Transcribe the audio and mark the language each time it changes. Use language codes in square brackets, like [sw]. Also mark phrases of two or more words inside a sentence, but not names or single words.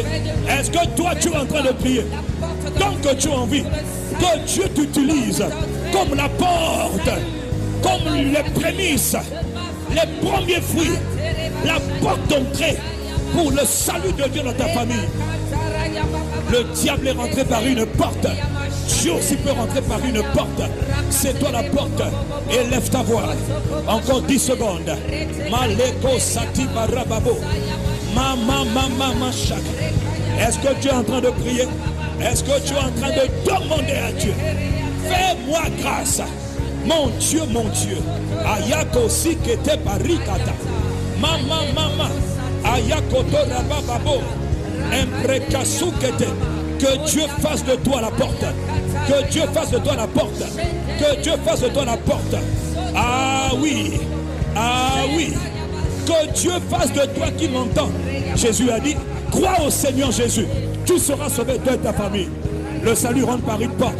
[fr] Est-ce que toi tu es en train de prier? Tant que tu as envie que Dieu t'utilise comme la porte, comme les prémices, les premiers fruits, la porte d'entrée pour le salut de Dieu dans ta famille. Le diable est rentré par une porte. Dieu aussi peut rentrer par une porte. C'est toi la porte. Et lève ta voix. Encore 10 secondes. Maleko sati barababo. Mama chak. Est-ce que tu es en train de prier? Est-ce que tu es en train de demander à Dieu? Fais-moi grâce. Mon Dieu, mon Dieu. Ayako sikete parikata. Mama. Ayako torababo. Imprekasukete. Que Dieu fasse de toi la porte. Que Dieu fasse de toi la porte. Que Dieu fasse de toi la porte. Ah oui. Ah oui. Que Dieu fasse de toi qui m'entend. Jésus a dit, crois au Seigneur Jésus. Tu seras sauvé, toi et ta famille. Le salut rentre par une porte.